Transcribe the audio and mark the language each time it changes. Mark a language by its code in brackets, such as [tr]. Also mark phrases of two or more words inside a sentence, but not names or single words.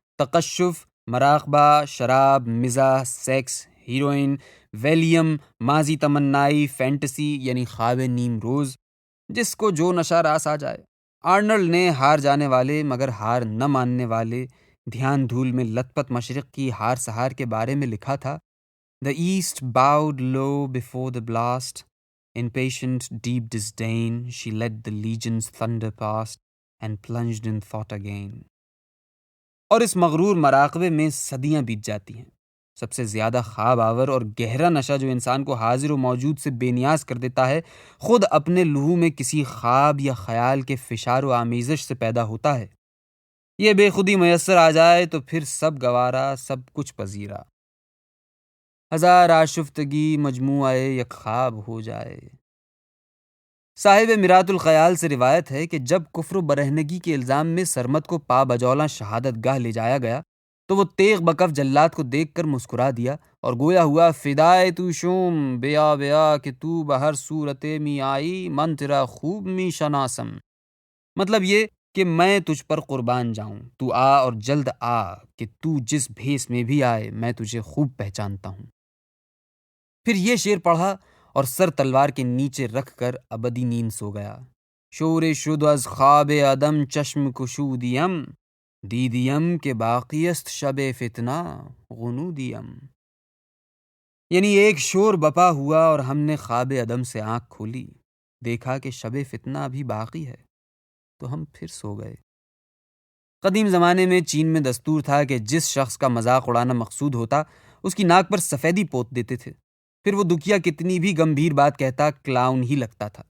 [ur] تصوف، تقشف، مراقبہ، شراب، مزاح، سیکس، ہیروئن، ویلیم، ماضی تمنائی، فینٹسی یعنی خواب نیم روز، جس کو جو نشہ راس آ جائے۔ آرنلڈ نے ہار جانے والے مگر ہار نہ ماننے والے دھیان دھول میں لت پت مشرق کی ہار سہار کے بارے میں لکھا تھا: [en] The east bowed low before the blast. In patient deep disdain, she let the legions thunder past and plunged in thought again. [ur] اور اس مغرور مراقبے میں صدیاں بیت جاتی ہیں۔ سب سے زیادہ خواب آور اور گہرا نشہ جو انسان کو حاضر و موجود سے بے نیاز کر دیتا ہے، خود اپنے لہو میں کسی خواب یا خیال کے فشار و آمیزش سے پیدا ہوتا ہے۔ یہ بے خودی میسر آ جائے تو پھر سب گوارا، سب کچھ پذیرا، ہزار آشفتگی مجموعہ یک خواب ہو جائے۔ صاحب میرات الخیال سے روایت ہے کہ جب کفر و برہنگی کے الزام میں سرمد کو پا بجولاں شہادت گاہ لے جایا گیا تو وہ تیغ بکف جلاد کو دیکھ کر مسکرا دیا اور گویا ہوا: [fa] فدائے تو شوم بیا بیا کہ تو بہر صورت می آئی، من تیرا خوب می شناسم۔ [ur] مطلب یہ کہ میں تجھ پر قربان جاؤں، تو آ اور جلد آ کہ تو جس بھیس میں بھی آئے میں تجھے خوب پہچانتا ہوں۔ پھر یہ شعر پڑھا اور سر تلوار کے نیچے رکھ کر ابدی نیند سو گیا: [fa] شور شد از خواب عدم چشم کشودیم، دیدیم کہ باقی است شب فتنہ غنودیم۔ [ur] یعنی ایک شور بپا ہوا اور ہم نے خواب عدم سے آنکھ کھولی، دیکھا کہ شب فتنہ ابھی باقی ہے، تو ہم پھر سو گئے۔ قدیم زمانے میں چین میں دستور تھا کہ جس شخص کا مذاق اڑانا مقصود ہوتا اس کی ناک پر سفیدی پوت دیتے تھے، پھر وہ دکھیا کتنی بھی گمبھیر بات کہتا کلاؤن ہی لگتا تھا۔